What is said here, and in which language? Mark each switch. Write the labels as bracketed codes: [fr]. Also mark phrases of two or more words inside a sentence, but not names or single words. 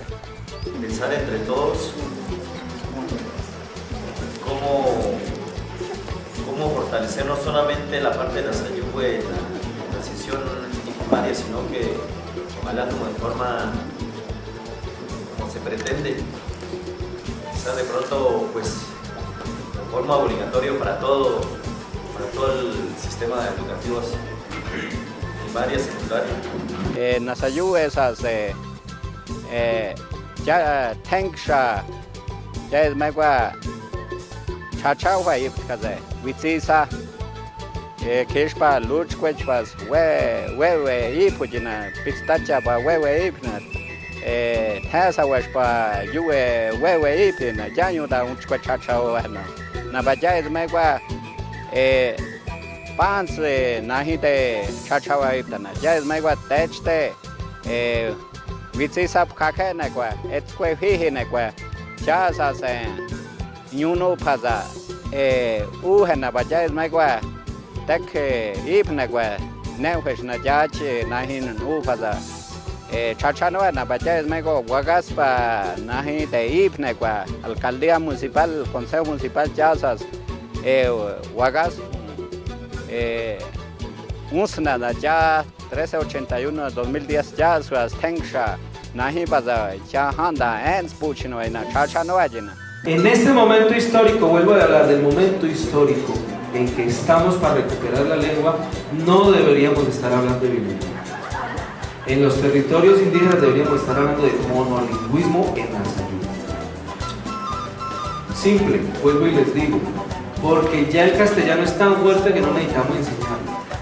[es] Pensar entre todos cómo fortalecer no solamente la parte de la Nasayue en la sesión primaria, sino que ojalá como de forma como se pretende, quizá de pronto pues de forma obligatoria para todo el sistema educativo primaria, secundaria. [pbb] Nasayue esas ya tenksha ya es megua chachawa kaze vitsisa keshpa luchquechpas wewe ipujina pistacha pa wewe ipna tasawashpa yuwe wewe ipna jayuda unchqua chachawa na baja es megua pants nahite chachawa ipna ya es megua techte vitsisa kake nekwa etkwe hihi nekwa cha sa se nyuno paza uhena baja es megua tek ipnekwa neuhesh na jache nahin paza chachano na baja es mego wagaspa nahi te ipnekwa [es] alcaldía municipal consejo municipal [pbb] chasas wagas usna na ya 1381 2010 ya suas tenksha nahi paza ya handa ens puchino na chachano ajina. [es] En este momento histórico, vuelvo a hablar del momento histórico en que estamos para recuperar la lengua, no deberíamos estar hablando de bilingüismo. En los territorios indígenas deberíamos estar hablando de monolingüismo en Nasayue. Simple, vuelvo y les digo, porque ya el castellano es tan fuerte que no necesitamos enseñarlo.